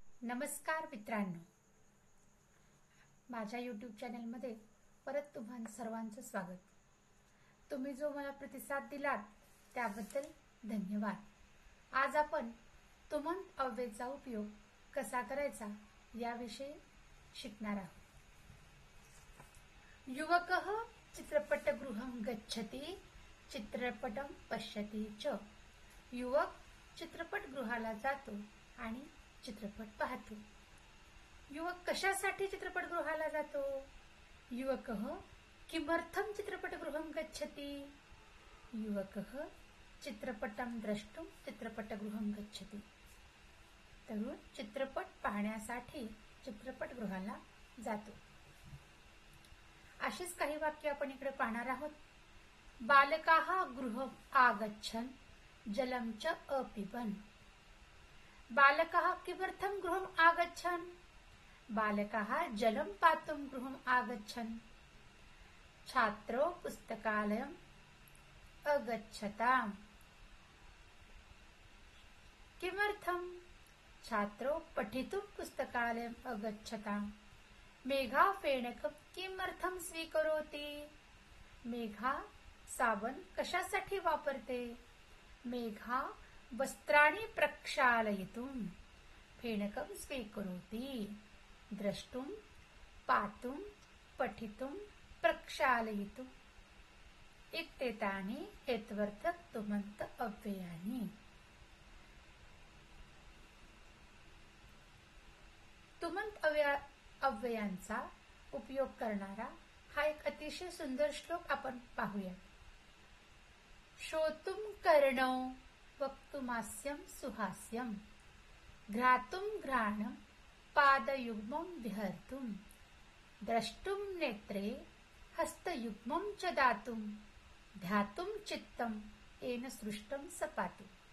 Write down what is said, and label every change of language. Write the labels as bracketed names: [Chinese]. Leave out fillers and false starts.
[Marathi] नमस्कार मित्रांनो, माझ्या यूट्यूब चॅनलमध्ये परत तुम्हा सर्वांचं स्वागत। तुम्ही जो मला प्रतिसाद दिलात त्याबद्दल धन्यवाद। आज आपण तुमंत अव्ययाचा उपयोग कसा करायचा याविषयी शिकणार आहोत। [Sanskrit] युवकः चित्रपटगृहं गच्छति चित्रपटं पश्यति च। [Marathi] युवक चित्रपटगृहाला जातो आणि चित्रपट पाहतो। युवक कशासाठी चित्रपटगृहाला जातो? [Sanskrit] युवकः किमर्थं चित्रपटगृहं गच्छति? युवकः चित्रपटं द्रष्टुं चित्रपटगृहं गच्छति। [Marathi] तरुण चित्रपट पाहण्यासाठी चित्रपटगृहाला जातो। अशीच काही वाक्य आपण इकडे पाहणार आहोत। [Sanskrit] बालकाः गृहम् आगच्छन् जलं च अपिबन्। बालकाः किमर्थं गृहम् आगच्छन्? बालकाः जलं पातुं गृहम् आगच्छन्। छात्रो पुस्तकालयम् अगच्छताम्। किमर्थं? छात्रो पठितुं पुस्तकालयम् अगच्छताम्। मेघा फेनकं किमर्थं स्वीकरोति? [Marathi] मेघा साबण कशासाठी वापरते? [Sanskrit] मेघा वस्त्राणि प्रक्षालयितुं फेनकं स्वीकरोति। द्रष्टुं पातुं पठितुं प्रक्षालयितुं इत्येतानि हेत्वर्थक तुमन्त अव्ययानि। [Marathi] तुमंत अव्ययांचा उपयोग करणारा हा एक अतिशय सुंदर श्लोक आपण पाहूया। [Sanskrit] श्रोतुं कर्णौ वक्तुमास्यं सुहास्यं घ्रातुं घ्राणं पादयुग्मं विहर्तुं द्रष्टुं नेत्रे हस्तयुग्मं च दातुं ध्यातुं चित्तं येन सृष्टं सपातु।